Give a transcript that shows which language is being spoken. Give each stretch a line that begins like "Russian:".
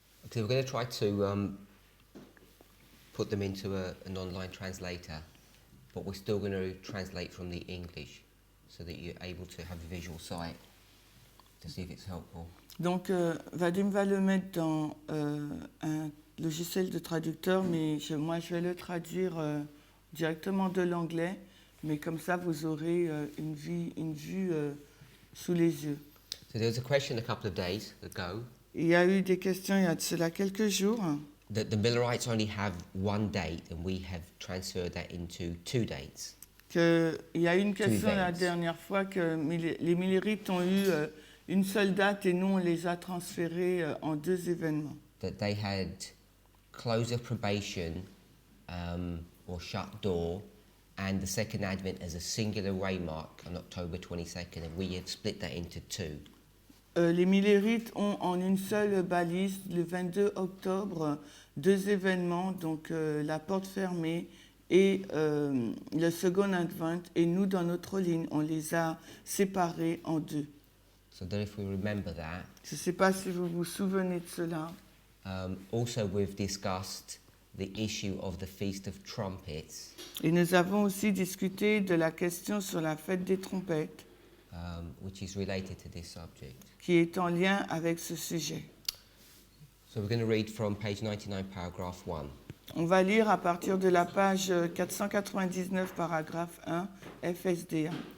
English: So we're going to try to put them into an online translator, but we're still going to translate from the English so that you're able to have a visual sight to see if it's helpful.
French: Donc, Vadim va le mettre dans un logiciel de traducteur, mais moi, je vais le traduire directement de l'anglais, mais comme ça, vous aurez une vue sous les yeux.
English: So there was a question a couple of days ago.
French: Il y a eu des questions il y a de cela quelques jours.
English: That the Millerites only have one date, and we have transferred that into 2 dates.
French: Il y a eu une question la dernière fois que les Millerites ont eu une seule date et nous, on les a transférés en 2 événements.
English: That they had close of probation or shut door, and the second Advent as a singular waymark on October 22nd, and we have split that into 2.
French: Les Millerites ont en une seule balise, le 22 octobre, 2 événements, donc la porte fermée et le second Advent, et nous, dans notre ligne, on les a séparés en 2.
English: So that if we remember that.
French: Je ne sais pas si vous vous souvenez de cela.
English: Also, we've discussed the issue of the Feast of Trumpets.
French: Et nous avons aussi discuté de la question sur la fête des trompettes,
English: Which is related to this subject.
French: qui est en lien avec ce sujet.
English: So we're going to read from page 99, paragraph 1.
French: On va lire à partir de la page 499, paragraphe 1, FSD1.